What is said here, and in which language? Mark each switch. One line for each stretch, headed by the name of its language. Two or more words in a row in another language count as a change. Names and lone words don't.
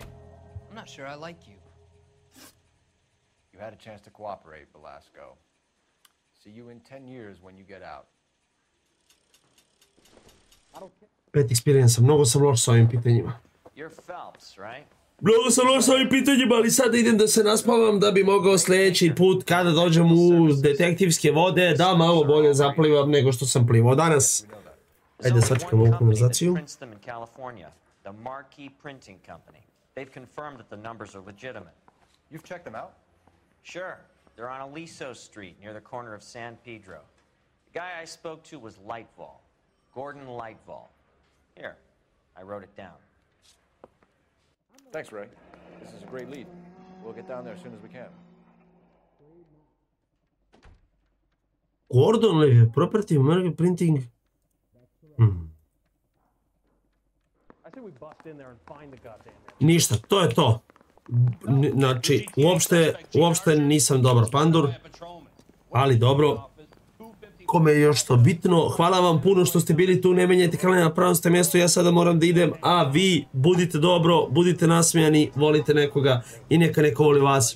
English: I'm not sure I like you. You had a chance to cooperate, Velasco. See you in 10 years when you get out. 5 experience,
Serbian: mnogo sam loš sa ovim pitanjima.
English: You're Phelps, right?
Serbian: Mnogo sam loš sa ovim pitanjima, ali sad idem da se naspavam da bi mogao sljedeći put kada dođem u detektivske vode da malo bolje zaplivam nego što sam plivao danas. Ajde sad ćemo ovu konverzaciju.
English: The Marquee Printing Company. They've confirmed that the numbers are legitimate. You've checked them out? Sure. They're on Aliso Street near the corner of San Pedro. The guy I spoke to was Lightval. Gordon Lightval. Here, I wrote it down. Thanks, Ray. This is a great lead. We'll get down there as soon as we can. Gordon Lightval, property Marquee Printing.
Serbian: Ništa, to je to. Znači, uopšte nisam dobar pandur, ali dobro. Kome je još to bitno, hvala vam puno što ste bili tu, ne menjajte kanal na pravom ste mjestu, ja sada moram da idem, a vi budite dobro, budite nasmijani, volite nekoga i neka neko voli vas.